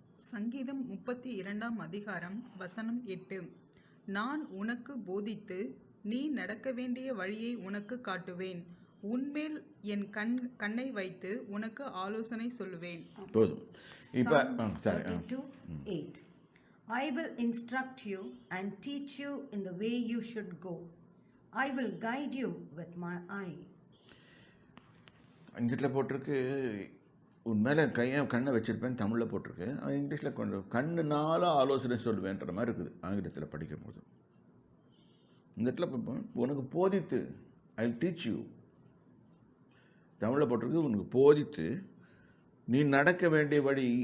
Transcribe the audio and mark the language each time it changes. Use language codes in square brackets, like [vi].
[ta] சங்கீதம் 32ஆம் அதிகாரம் வசனம் 8. நான் உனக்கு போதித்து நீ நடக்க வேண்டிய வழியை உனக்கு காட்டுவேன். உன்மேல் என் கண்ணை வைத்து உனக்கு ஆலோசனை சொல்லுவேன். போதும். இப்போ [en] Psalms 32:8. I will instruct you and teach you in the way you should go. I will guide you with my eye. [ta] இங்கிலீஷில் போட்டிருக்கு உன் மேலே கண்ணை வச்சுருப்பேன். தமிழில் போட்டிருக்கு. இங்கிலீஷில் கொஞ்சம் கண்ணுனால ஆலோசனை சொல்லுவேன்ற மாதிரி இருக்குது ஆங்கிலத்தில் படிக்கும் போது. இந்த இடத்துல உனக்கு போதித்து [en] I will teach you. [ta] தமிழில் போட்டிருக்கு உனக்கு போதித்து நீ நடக்க வேண்டிய வழி.